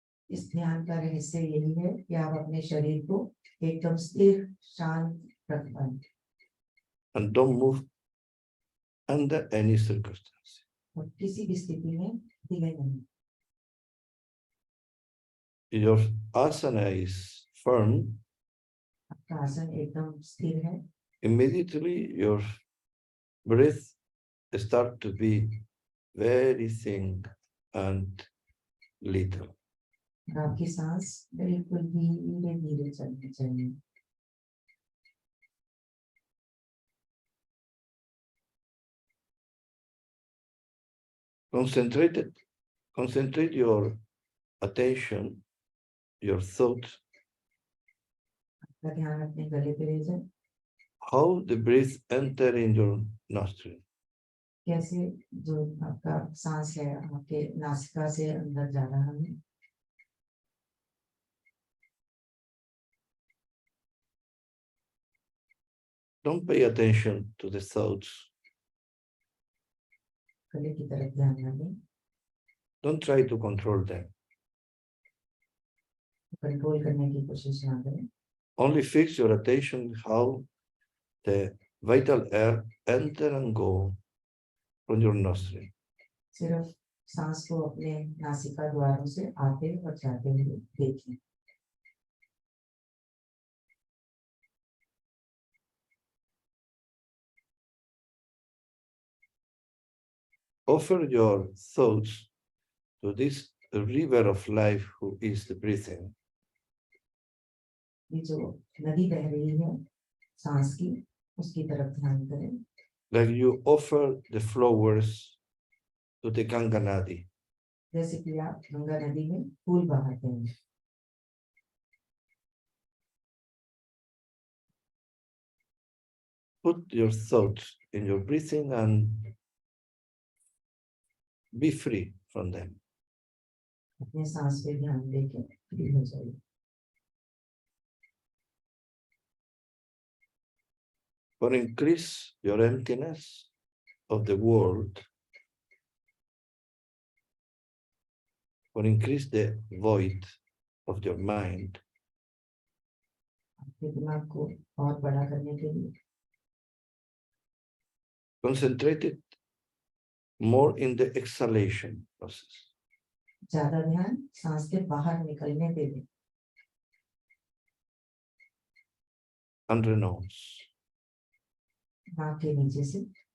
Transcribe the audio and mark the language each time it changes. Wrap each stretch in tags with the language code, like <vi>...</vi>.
<hi>इस ध्यान का रहस्य यही है कि आप अपने शरीर को एकदम स्थिर, शांत रख पाएं।</hi> <en>And don't move under any circumstance.</en> <hi>और किसी भी स्थिति में ढीले नहीं।</hi> <en>Your asana is firm.</en> <hi>आपका आसन एकदम स्थिर है।</hi> <en>Immediately your breath start to be very thin and little.</en> <hi>आपकी सांस बिल्कुल धीरे धीरे चलनी चाहिए।</hi> <en>Concentrate your attention, your thoughts,</en> <hi>आपका ध्यान अपने गले पे ले जाए।</hi> <en>how the breath enter in your nostril.</en> <hi>कैसे जो आपका सांस है आपके नासिका से अंदर जा रहा है।</hi> <en>Don't pay attention to the thoughts.</en> <hi>गले की तरफ ध्यान न दें।</hi> <en>Don't try to control them.</en> <hi>Control करने की कोशिश ना करें।</hi> <en>Only fix your attention how the vital air enter and go from your nostril.</en> <hi>सिर्फ सांस को अपने नासिका द्वारों से आते और जाते हुए देखें.</hi> <en>Offer your thoughts to this river of life who is the breathing.</en> <hi>ये जो नदी बह रही है सांस की, उसकी तरफ ध्यान करें.</hi> <en>Like you offer the flowers to the Ganga Nadi.</en> <hi>जैसे कि आप गंगा नदी में फूल बहाते हैं.</hi> <en>Put your thoughts in your breathing and be free from them.</en> <hi>अपने सांस पे ध्यान देके फ्री हो जाइए.</hi> <en>For increase your emptiness of the world, for increase the void of your mind,</en> <hi>आपके दिमाग को और बड़ा करने के लिए</hi> <en>concentrate it more in the exhalation process.</en> <hi>ज्यादा ध्यान सांस के बाहर निकलने पे दें.</hi> <en>And renounce.</en> <hi>नाक के नीचे से</hi>